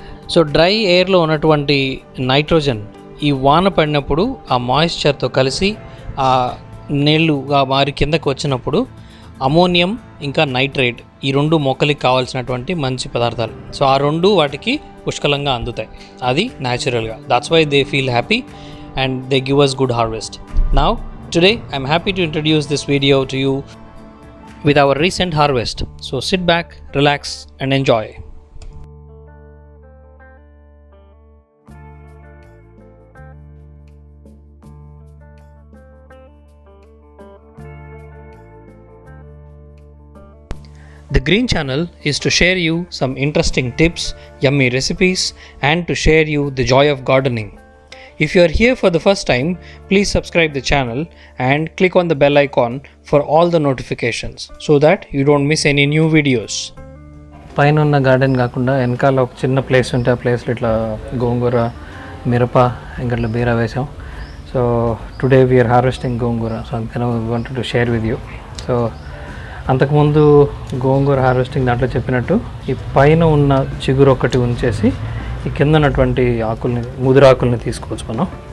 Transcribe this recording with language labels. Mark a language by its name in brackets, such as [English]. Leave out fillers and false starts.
[Telugu] So dry ఎయిర్లో ఉన్నటువంటి nitrogen ఈ వాన పడినప్పుడు ఆ మాయిశ్చర్తో కలిసి ఆ నీళ్లుగా మారి కిందకి వచ్చినప్పుడు అమోనియం ఇంకా నైట్రేట్ ఈ రెండు మొక్కలకి కావాల్సినటువంటి మంచి పదార్థాలు. సో ఆ రెండు వాటికి పుష్కలంగా అందుతాయి. అది న్యాచురల్గా. [English] That's why they feel happy and they give us good harvest. Now today I'm happy to introduce this video to you with our recent harvest. So sit back, relax and enjoy. The Green Channel is to share you some interesting tips, yummy recipes and to share you the joy of gardening. If you are here for the first time, please subscribe the channel and click on the bell icon for all the notifications so that you don't miss any new videos. [Telugu] పైన ఉన్న garden కాకుండా వెనకాల ఒక చిన్న place ఉంటే ఆ ప్లేస్లో ఇట్లా గోంగూర, మిరప ఇంకా ఇట్లా బీర వేసాం. [English] So today we are harvesting gongura. So అందుకని wanted to share with you. [Telugu] So అంతకుముందు గోంగూర హార్వెస్టింగ్ దాంట్లో చెప్పినట్టు ఈ పైన ఉన్న చిగురు ఒకటి ఉంచేసి ఈ కింద ఉన్నటువంటి ఆకుల్ని, ముదురాకుల్ని తీసుకోవచ్చు మనం.